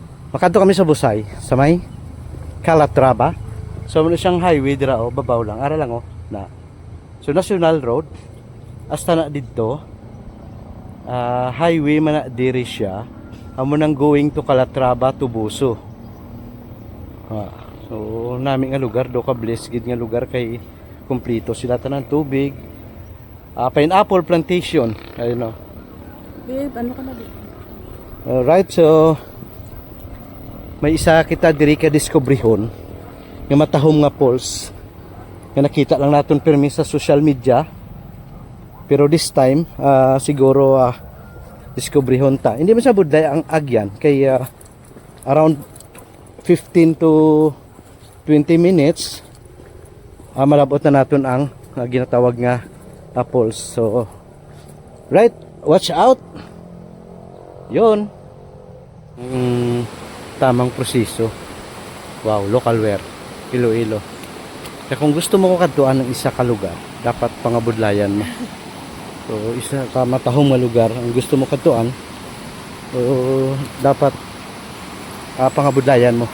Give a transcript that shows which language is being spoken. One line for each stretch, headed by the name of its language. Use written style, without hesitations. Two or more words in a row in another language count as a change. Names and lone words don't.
Hiligaynon: Makadto kami sa Busay, sa may Calatrava. So ano siyang highway dira o babaw lang, ara lang o na. So National Road hasta na didto. Highway man na diri siya. Amo nang
English: going to Calatrava to Buso.
Hiligaynon: So nami nga lugar do ka blessed gid nga lugar kay kumpleto sila tanan tubig.
English: Pineapple plantation,
Filipino: ayun o. Babe, ano ka na dito?
Hiligaynon: Alright, so may isa kita diri ka diskubrihon nga matahom nga falls nga nakita lang natin permi sa
English: social media,
Hiligaynon: pero
English: this time
Hiligaynon: siguro diskubrihon ta. Hindi man sa budlay ang agyan kay
English: around 15 to 20 minutes
Hiligaynon: malabot na natin ang ginatawag nga falls.
English: So right, watch out.
Filipino: Yun tamang proseso.
English: Wow, local wear Iloilo.
Hiligaynon: Kaya kung gusto mo ko kadtuan ng isa ka lugar, dapat pangabudlayan mo. So isa ka matahong nga lugar ang gusto mo kadtuan, so dapat pangabudlayan mo.